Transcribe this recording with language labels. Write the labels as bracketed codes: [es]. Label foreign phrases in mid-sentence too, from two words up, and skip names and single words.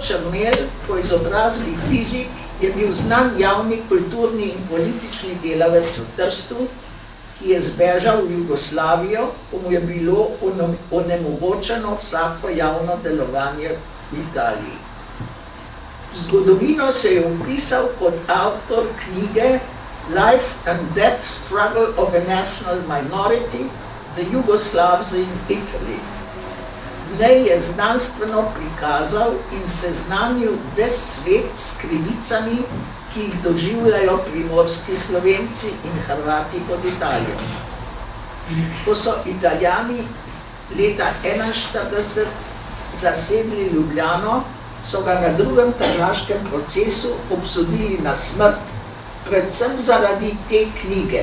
[sl] Črmelj, po izobrazbi fizik, je bil znan javni kulturni in politični delavec v Trstu, ki je zbežal v Jugoslavijo, ko mu je bilo onemogočeno vsako javno delovanje v Italiji. V zgodovino se je vpisal kot avtor knjige Life and Death Struggle of a National Minority, The Yugoslavs in Italy. V njej je znanstveno prikazal in seznanil ves svet s krivicami, ki jih doživljajo primorski Slovenci in Hrvati pod Italijo. Ko so Italijani leta 1941 zasedli Ljubljano, so ga na drugem tržaškem procesu obsodili na smrt, predvsem zaradi te knjige.